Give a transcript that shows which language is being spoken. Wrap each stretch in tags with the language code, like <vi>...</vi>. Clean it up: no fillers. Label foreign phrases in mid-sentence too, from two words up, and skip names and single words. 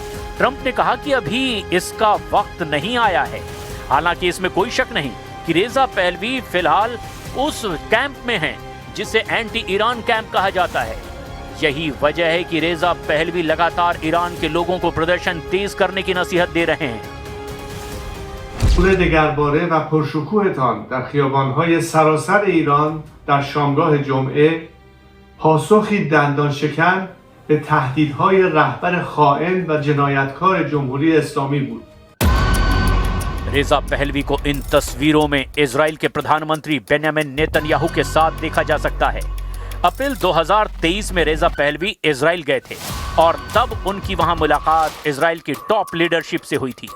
<hi>ट्रंप ने कहा कि अभी इसका वक्त नहीं आया है। हालांकि इसमें कोई शक नहीं कि रेजा पहलवी फिलहाल उस कैंप में हैं जिसे एंटी ईरान कैंप कहा जाता है। यही वजह है कि रेजा पहलवी लगातार ईरान के लोगों को प्रदर्शन तेज करने की नसीहत दे रहे हैं।</hi> <fa>حضور دگرباره و پرشکوهتان در خیابان‌های سراسر ایران در شامگاه جمعه پاسخی دندان شکن به تهدیدهای رهبر خائن و جنایتکار جمهوری اسلامی بود.</fa> <hi>रेजा पहलवी को इन तस्वीरों में इजराइल के प्रधानमंत्री बेंजामिन नेतन्याहू के साथ देखा जा सकता है। अप्रैल 2023 में रेजा पहलवी इजराइल गए थे और तब उनकी वहां मुलाकात इजराइल की टॉप लीडरशिप से हुई थी।</hi>